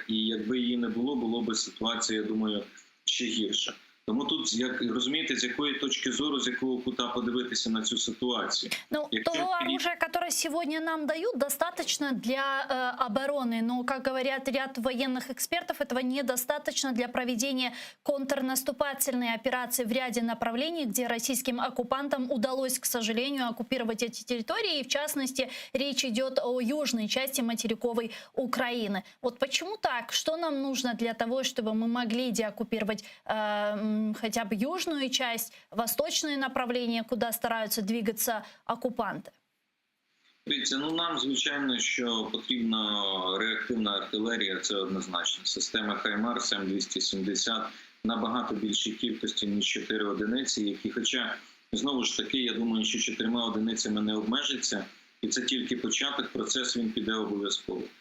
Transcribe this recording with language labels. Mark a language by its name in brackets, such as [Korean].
[Ukrainian] І якби її не було, було б ситуація, я думаю, ще гірша. Тому тут, як розумієте, з якої точки зору, з якого кута подивитися на цю ситуацію. [Russian] Ну, того оружия, которое сегодня нам дают, достаточно для обороны. Но, как говорят ряд военных экспертов, этого недостаточно для проведения контрнаступательной операции в ряде направлений, где российским оккупантам удалось, к сожалению, оккупировать эти территории. И, в частности, речь идет о южной части материковой Украины. Вот почему так? Что нам нужно для того, чтобы мы могли деоккупировать хотя бы южную часть, восточные направления, куда стараются двигаться оккупанты? [Ukrainian] Дивіться, нам, звичайно, що потрібна реактивна артилерія, це однозначно. Система Хаймарс М270 набагато більшій кількості, ніж 4 одиниці, які, хоча, знову ж таки, я думаю, що 4 одиницями не обмежиться, і це тільки початок, процес він піде обов'язково.